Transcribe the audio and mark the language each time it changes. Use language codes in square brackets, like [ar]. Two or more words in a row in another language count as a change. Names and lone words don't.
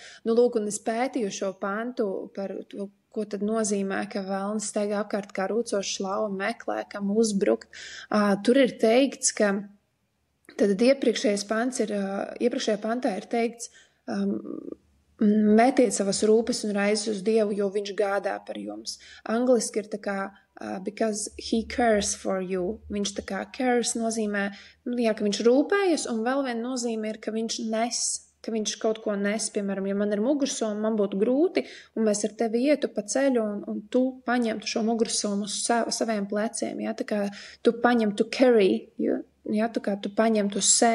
[lv] Lūk, un es pētīju šo pantu par to, ko tad nozīmē, ka velns staigā apkārt kā rūcošs lauva meklē, kam uzbrukt. Tur ir teikts, ka tad iepriekšējā pantā ir teikts, metiet savas rūpes un raizes uz Dievu, jo viņš gādā par jums. Angliski ir tā kā [en] because he cares for you. [lv] Viņš tā kā cares nozīmē, ka viņš rūpējas, un vēl viena nozīme ir, ka viņš nes, ka viņš kaut ko nes. Piemēram, ja man ir mugursoma, man būtu grūti, un mēs ar tevi ietu pa ceļu, un tu paņemtu šo mugursomu uz saviem pleciem. Ja? Tā kā tu paņemtu carry, tā kā tu paņemt uz sevi.